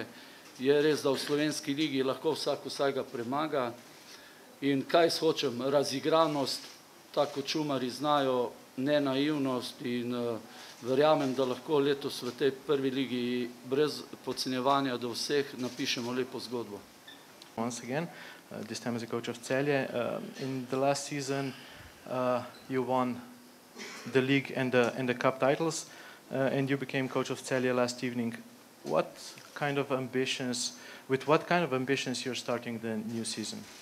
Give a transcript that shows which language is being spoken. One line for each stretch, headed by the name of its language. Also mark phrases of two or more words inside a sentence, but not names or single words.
Slovenian: Je res, da v slovenski ligi lahko vsak vsega premaga. In kaj hočem? Razigranost, tako čumari znajo, ne naivnost in verjamem, da lahko letos v tej prvi ligi brez podcenjevanja do vseh napišemo lepo zgodbo.
English: Once again, this time as a coach of Celje. In the last season you won the league and the cup titles and you became coach of Celje last evening. With what kind of ambitions you're starting the new season?